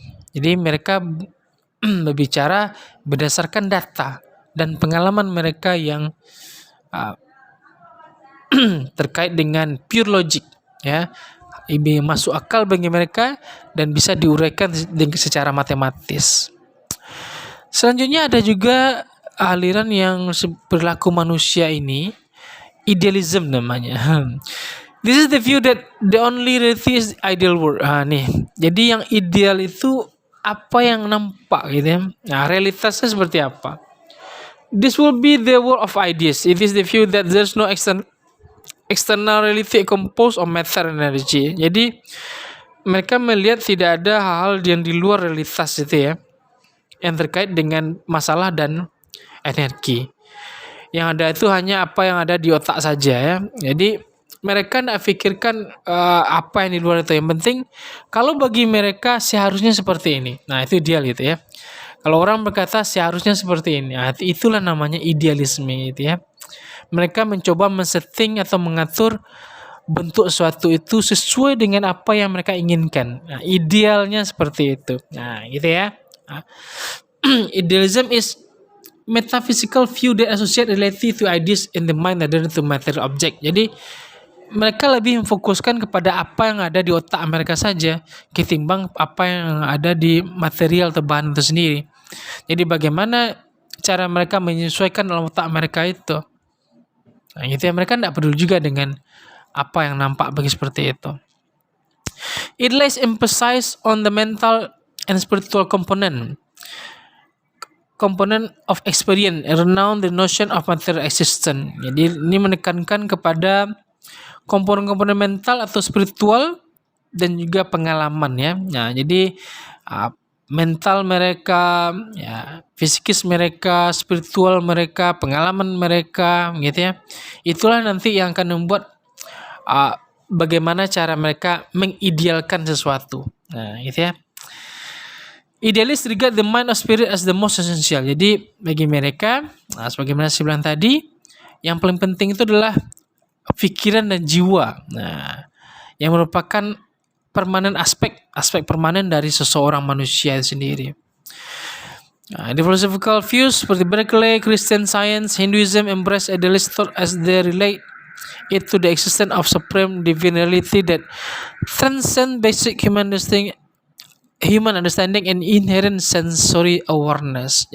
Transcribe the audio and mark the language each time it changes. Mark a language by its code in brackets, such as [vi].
[id] Jadi mereka berbicara berdasarkan data dan pengalaman mereka yang terkait dengan pure logic ya. Ini masuk akal bagi mereka dan bisa diuraikan secara matematis. Selanjutnya ada juga aliran yang perilaku manusia ini, idealism namanya. [en] This is the view that the only reality is ideal world. [id] Nih. Jadi yang ideal itu apa yang nampak gitu ya. Nah, realitasnya seperti apa? [en] This will be the world of ideas. It is the view that there's no external reality composed of matter and energy. [id] Jadi mereka melihat tidak ada hal-hal yang di luar realitas itu ya, yang terkait dengan masalah dan energi. Yang ada itu hanya apa yang ada di otak saja ya. Jadi mereka tidak pikirkan apa yang di luar itu. Yang penting kalau bagi mereka seharusnya seperti ini. Nah itu ideal gitu ya. Kalau orang berkata seharusnya seperti ini, nah, itulah namanya idealisme gitu ya. Mereka mencoba men-setting atau mengatur bentuk sesuatu itu sesuai dengan apa yang mereka inginkan. Nah, idealnya seperti itu. Nah, gitu ya. [en] Idealism is metaphysical view that associate reality to ideas in the mind rather than to material object. [id] Jadi mereka lebih memfokuskan kepada apa yang ada di otak mereka saja ketimbang apa yang ada di material atau bahan itu sendiri. Jadi bagaimana cara mereka menyesuaikan dalam otak mereka itu. Nah, gitu ya, mereka tidak peduli juga dengan apa yang nampak bagi seperti itu. [en] It lays emphasis on the mental and spiritual component of experience around the notion of material existence. [id] Jadi ini menekankan kepada komponen-komponen mental atau spiritual dan juga pengalaman ya. Nah, jadi mental mereka, ya, fisikis mereka, spiritual mereka, pengalaman mereka, gitu ya. Itulah nanti yang akan membuat bagaimana cara mereka mengidealkan sesuatu. Nah, gitu ya. [en] Idealis regard the mind or spirit as the most essential. [id] Jadi bagi mereka, sebagaimana saya bilang tadi, yang paling penting itu adalah pikiran dan jiwa. Nah, yang merupakan permanen aspek permanen dari seseorang manusia sendiri. [en] Nah, the philosophical views seperti Berkeley, Christian Science, Hinduism embrace idealist thought as they relate it to the existence of supreme divine reality that transcend basic human understanding and inherent sensory awareness.